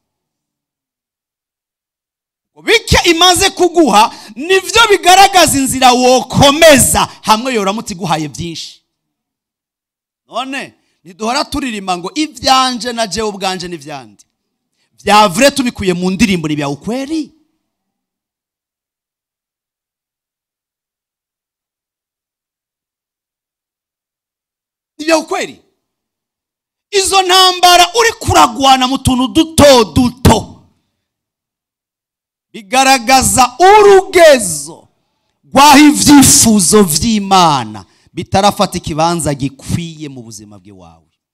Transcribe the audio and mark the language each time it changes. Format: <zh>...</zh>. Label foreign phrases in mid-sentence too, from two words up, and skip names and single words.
<rn>Bike imaze kuguha nivyo bigaragaza inzira wokomeza hamwe yoramutse iguhaye byinshi. None niduhora turirima ngo ivyanje na jewe ubwanje n'ivyandi vyavure tubikuye mu ndirimbo ni bya ukweli. Nibya ukweli. Izo ntambara uri kuragwana mu tuntu duto duto bigaragaza urugezo rwaho ivyifuzo vy'Imana bitarafata ikibanza gikwiye mu buzima bwawe.</rn>